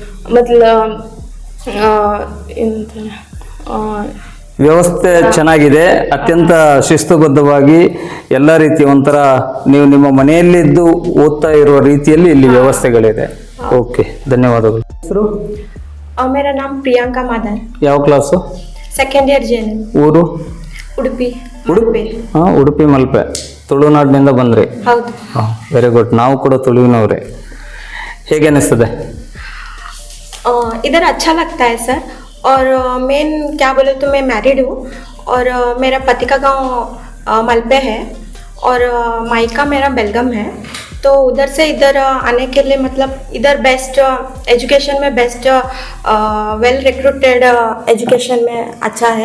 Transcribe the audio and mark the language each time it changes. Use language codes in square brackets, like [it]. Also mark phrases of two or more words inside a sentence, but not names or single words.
[kn] ವ್ಯವಸ್ಥೆ ಚೆನ್ನಾಗಿದೆ, ಅತ್ಯಂತ ಶಿಸ್ತುಬದ್ಧವಾಗಿ ಎಲ್ಲ ರೀತಿ ಒಂಥರ ನೀವು ನಿಮ್ಮ ಮನೆಯಲ್ಲಿದ್ದು ಓದ್ತಾ ಇರುವ ರೀತಿಯಲ್ಲಿ ಇಲ್ಲಿ ವ್ಯವಸ್ಥೆಗಳಿದೆ. ಓಕೆ, ಧನ್ಯವಾದಗಳು. ಹೆಸರು? [hi] मेरा नाम प्रियंका माधर, [kn] ಯಾವ ಕ್ಲಾಸು? [en] Second year JNM, [kn] ಊರು? ಉಡುಪಿ. ಹಾಂ, ಉಡುಪಿ ಮಲ್ಪೆ, ತುಳುನಾಡಿನಿಂದ ಬಂದ್ರಿ? ಹೌದು. ಹಾಂ, [en] very good. [kn] ನಾವು ಕೂಡ ತುಳುವಿನವ್ರೆ. ಹೇಗೆ ಅನಿಸ್ತದೆ? [hi] इधर अच्छा लगता है सर. और मेन क्या बोले तो मैं मैरिड हूँ और मेरा पति का गांव मलपे है और मायका मेरा बेलगम है. तो उधर से इधर आने के लिए मतलब इधर [en] best education [hi] में [en] best well recruited education [hi] में अच्छा है.